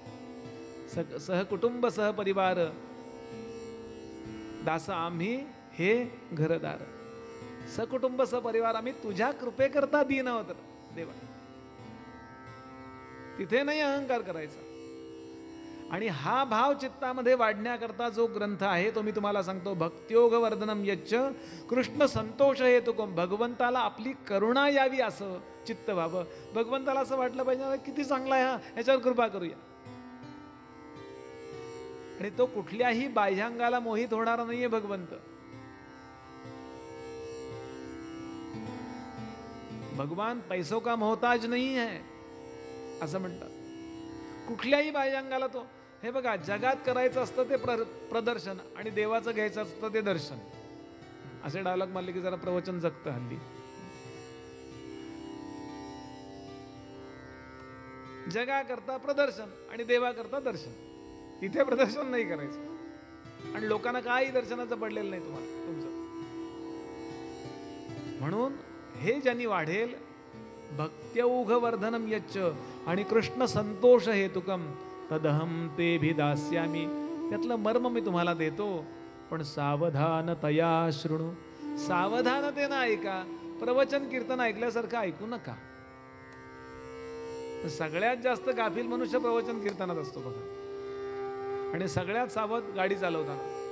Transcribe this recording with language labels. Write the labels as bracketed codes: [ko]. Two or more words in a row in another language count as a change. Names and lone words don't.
[mr] सहकुटुंब सहपरिवार दास आम्ही हे घरदार. सकुटुंब सहपरिवार आम्ही तुझ्या कृपेकरता दीन आहोत देवा. तिथे नाही अहंकार करायचा. आणि हा भाव चित्तामध्ये वाढण्याकरता जो ग्रंथ आहे तो मी तुम्हाला सांगतो. [sa] भक्त्योग वर्धनम यच्च कृष्ण संतोष हेतुकम. [mr] भगवंताला आपली करुणा यावी असं चित्त व्हावं. भगवंताला असं वाटलं पाहिजे किती चांगला आहे हा, ह्याच्यावर कृपा करूया. आणि तो कुठल्याही बाह्यांगाला मोहित होणारा नाहीये भगवंत. [hi] भगवान पैसों का मोहताज नहीं है [mr] असं म्हणतात. कुठल्याही बाह्यांगाला तो, हे बघा, जगात करायचं असतं ते प्रदर्शन आणि देवाचं घ्यायचं असतं ते दर्शन. असे डायलॉग मारले की जरा प्रवचन जगतं हल्ली. जगा करता प्रदर्शन आणि देवा करता दर्शन. तिथे प्रदर्शन नाही करायचं आणि लोकांना काही दर्शनाचं पडलेलं नाही तुम्हाला तुमचं. म्हणून हे ज्यांनी वाढेल, [sa] भक्त्यौघ वर्धनम यच्च आणि कृष्ण संतोष हेतुकम तदहम ते भी दास्यामी. [mr] त्यातलं मर्म मी तुम्हाला देतो, पण [sa] सावधानतया शृणु. [mr] सावधानतेनं ऐका. प्रवचन कीर्तन ऐकल्यासारखं ऐकू नका. सगळ्यात जास्त गाफील मनुष्य प्रवचन कीर्तनात असतो बघा. आणि सगळ्यात सावध गाडी चालवताना.